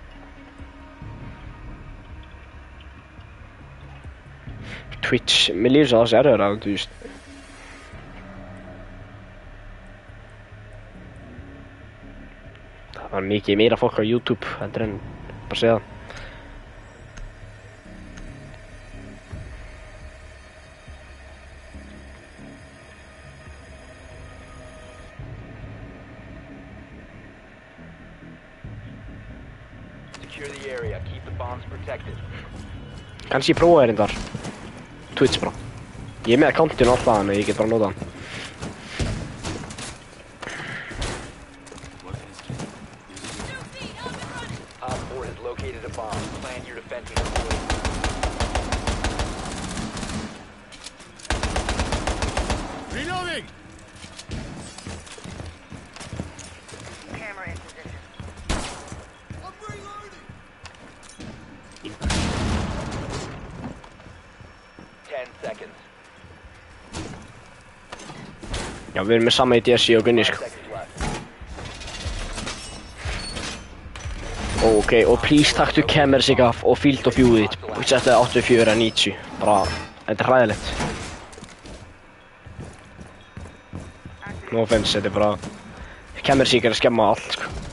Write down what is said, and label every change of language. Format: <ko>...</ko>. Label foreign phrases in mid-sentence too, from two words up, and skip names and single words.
<is>Twitch, mér líður svo að það sé erfiðara, þú veist. Það var mikið meira fólk á YouTube, heldur en bara segja það.</is> <en>Secure the area. Keep the bombs protected.</en> <is>Kannski ég prófa þér þar. Twitch bara. Ég er með accountinu alltaf þannig, ég get bara nota hann.</is> <en>Op 4 has located a bomb. Plan your defenses accordingly. Reloading. Camera in position. I'm reloading. 10 seconds.</en> <is>Já, við erum með sama í DSI og Gunni,</is> <en>5</en> <is>sko.</is> <en>seconds left.</en> <is>Ok, og please taktu cameras sig af og</is> <en>field of view</en> <is>þitt. Settu 84 að 90. Bara, þetta er hræðilegt.</is> <en>No offense,</en> <is>þetta er bara... Cameras sig er að skemma allt, sko.</is>